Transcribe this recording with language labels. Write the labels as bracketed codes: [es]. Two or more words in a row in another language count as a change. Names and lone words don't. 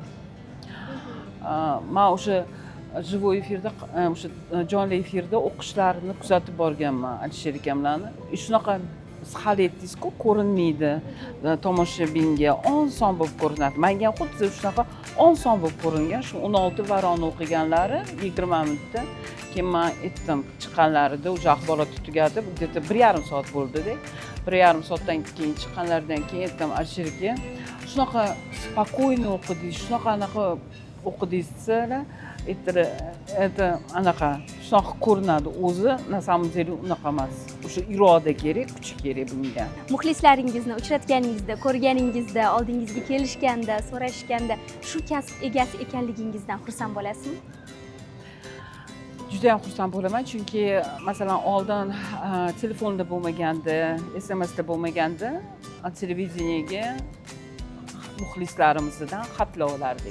[uz] Men o'sha живой efirda, o'sha jonli efirda o'qishlarini kuzatib borganman Alisher akamlarni. Shunaqa siz hal etdingiz-ku, ko'rinmaydi tomoshabinga, oson bo'lib ko'rinadi. Menga xuddi shunaqa oson bo'lib ko'ringan. Shu 16 varroni o'qiganlari 20 minutda. Keyin men aytdim, chiqqanlarida o'sha axborot tugadi, где-то 1,5 soat bo'ldi-da. 1,5 soatdan keyin chiqqanlaridan keyin aytdim Alisher aka, shunaqa spokойно o'qidingiz, shunaqa o'qidingiz desalar, это anaqa shunaqa ko'rinadi o'zi, [ru] na самом деле [uz] unaqa emas. O'sha iroda kerak, kuch kerak bunga. Muxlislaringizni uchratganingizda, ko'rganingizda, oldingizga kelishganda, so'rashganda shu kasb egasi ekanligingizdan xursand bo'lasizmi? Juda ham xursand bo'laman, chunki masalan oldin telefonda bo'lmaganda, SMSda bo'lmaganda televideniyega muxlislarimizdan xatlar olardik.